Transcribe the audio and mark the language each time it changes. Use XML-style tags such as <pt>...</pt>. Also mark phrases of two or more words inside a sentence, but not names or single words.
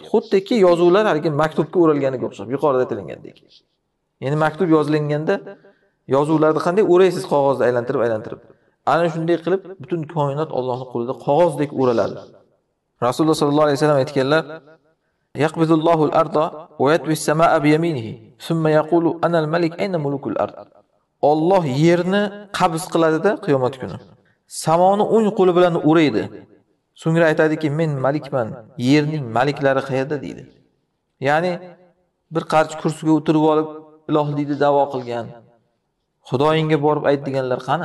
<uz>Xuddiki yozuvlar haligi maktubga o'ralganiga o'xshab, yuqorida aytilgandek. Ya'ni maktub yozilganda yozuvlarni qanday o'raysiz qog'ozni aylantirib. Ana shunday qilib butun koinot Allohning qo'lida qog'ozdek o'raladi.</uz> <ar>Rasululloh صلى الله عليه وسلم aytganlar: "يقبض الله الأرض ويطوي السماء بيمينه ثم يقول أنا الملك أين ملوك الأرض."</ar> <uz>Alloh yerni qabz qiladi-da qiyomat kuni. Samoni o'ng qo'li bilan o'raydi. So'ngra aytadiki, "Men malikman, yerning maliklari qayerda?" deydi. Ya'ni bir qarch kursiga o'tirib olib ilohlikni da'vo qilgan, Xudoyingga borib ayt deganlar qani?</uz>